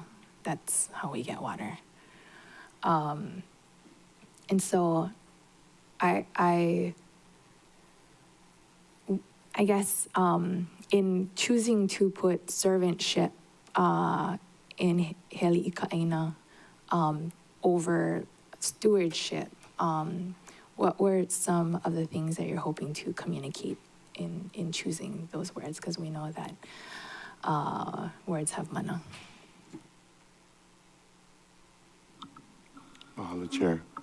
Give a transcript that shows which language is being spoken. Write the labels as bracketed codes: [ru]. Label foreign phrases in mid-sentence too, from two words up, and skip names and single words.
[en] That's how we get water. And so I guess in choosing to put servantship in Hele ʻāina over stewardship, what were some of the things that you're hoping to communicate in choosing those words? Because we know that words have mana. Mahalo, Chair.